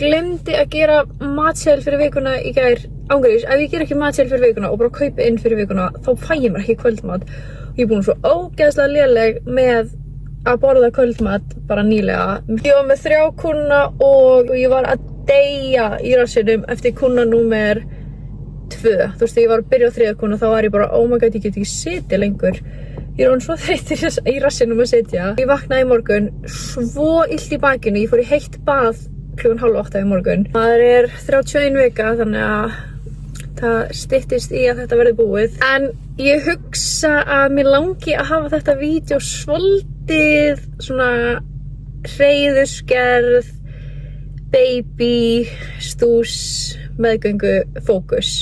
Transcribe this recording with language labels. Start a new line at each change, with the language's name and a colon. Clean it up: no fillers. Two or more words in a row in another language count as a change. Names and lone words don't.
Icelandic: Glemdi að gera matseðil fyrir vikuna í gær, ángríns, ef ég ger ekki matseðil fyrir vikuna og bara kaupi inn fyrir vikuna, þá fæ ég mér ekki kvöldmat. Ég búin svo ógeðslega léleg með að borða kvöldmat bara nýlega. Ég var með 3 kúnna og ég var að deyja í rassinum eftir kúnna númer 2. Þú veist, ég var að byrja á 3 kúnna, þá var ég bara,
English: oh my god,
Icelandic: ég get ekki setið lengur. Ég er orðin svo þreytt í rassinum að setja. Ég vaknaði í morgun, svo illt í bakinu, ég fór í heitt bað klukkan 7:30 í morgun. Það er 31 vika, þannig að það styttist í að þetta verði búið. En ég hugsa að mér langi að hafa þetta vídeo svolítið svona hreiðursgerð, baby, stús, meðgöngu, fókus.